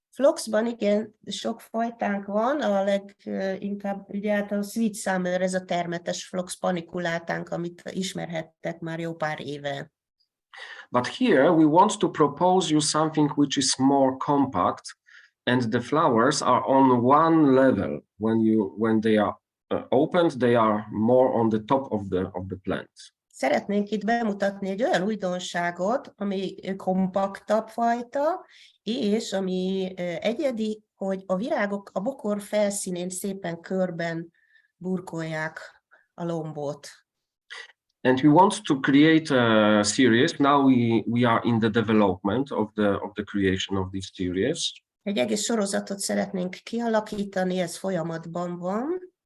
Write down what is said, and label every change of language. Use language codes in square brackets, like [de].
[hu] Phloxban igen, sok fajtánk van, a leginkább ugye a Sweet Summer, ez a termetes Phlox paniculátánk, amit ismerhettek már jó pár éve. [en] But here we want to propose you something which is more compact, and the flowers are on one level. When they are opened, they are more on the top of the plant. [hu] Szeretnénk itt bemutatni egy olyan újdonságot, ami kompaktabb fajta, és ami egyedi, hogy a virágok a bokor felszínén szépen körben burkolják a lombot. [en] And we want to create a series. Now we are in the development of the creation of this series. [hu] Egy egész sorozatot szeretnénk kialakítani, ez folyamatban van.